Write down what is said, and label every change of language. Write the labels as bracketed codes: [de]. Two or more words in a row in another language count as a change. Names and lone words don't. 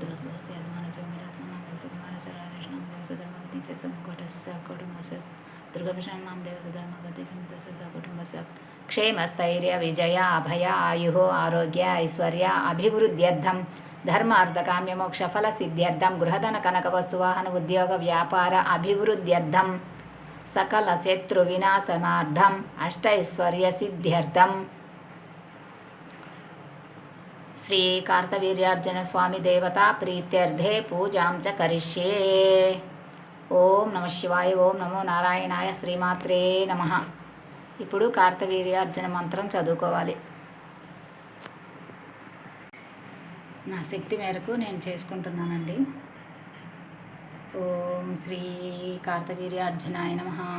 [sa] क्षेमस्थैर्य विजय अभय आयुः आरोग्य ऐश्वर्य अभिवृद्ध्यर्थं धर्मार्थकाम्यमोक्षफलसिद्ध्यर्थं गृहधनकनकवस्तुवाहन उद्योग व्यापार अभिवृद्ध्यर्थं सकलशत्रुविनाशनार्थम् अष्टैश्वर्यसिद्ध्यर्थं श्री कार्तवीर्यार्जुन स्वामी देवता प्रीत्यर्थे पूजां च करिष्ये. ఓం నమ శివాయ. ఓం నమో నారాయణాయ. శ్రీమాత్రే నమః. [te] ఇప్పుడు కార్తవీర్యార్జున మంత్రం చదువుకోవాలి. నా శక్తి మేరకు నేను చేసుకుంటున్నానండి. [sa] ఓం శ్రీ కార్తవీర్యార్జునాయ నమః.